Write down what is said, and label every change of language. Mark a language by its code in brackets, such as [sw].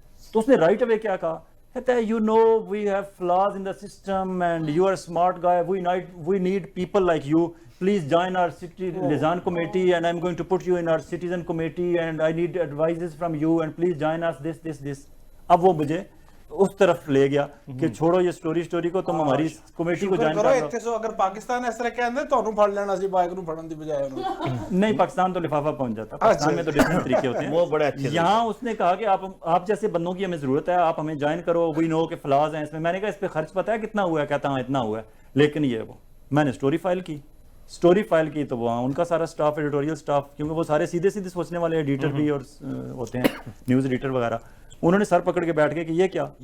[ur] تو اس نے right away کیا کہا, کہتا ہے [en] You know we have flaws in the system and you are smart guy, we need people like you, please join our city liaison committee and I'm going to put you in our citizen committee and I need advices from you and please join us this. [ur] اب وہ مجھے اس طرف لے گیا کہ چھوڑو یہ story کو, تم ہماری کمیٹی کو جوائن کر لو. [pa] اگر پاکستان اس طرح کہندے تانوں پھڑ لینا سی بائک نوں پھڑن دی بجائے [ur] نہیں, پاکستان تو لفافہ پہنچ جاتا, پاکستان میں تو ڈفرنٹ طریقے ہوتے ہیں, وہ بڑے اچھے. یہاں اس نے کہا کہ آپ جیسے بندوں کی ہمیں ضرورت ہے, آپ ہمیں جوائن کرو, [en] we know [ur] کہ فلاز ہیں اس میں. میں نے کہا اس پہ خرچ پتہ ہے کتنا ہوا ہے, کہتا ہاں اتنا ہوا ہے, لیکن یہ وہ میں نے سٹوری فائل کی تو وہاں ان کا سارا سٹاف, ایڈیٹوریل سٹاف, کیونکہ وہ سارے سیدھے سوچنے والے ایڈیٹر بھی اور ہوتے ہیں نیوز ایڈیٹر وغیرہ, انہوں نے سر پکڑ کے بیٹھ گئے کہ یہ کیا.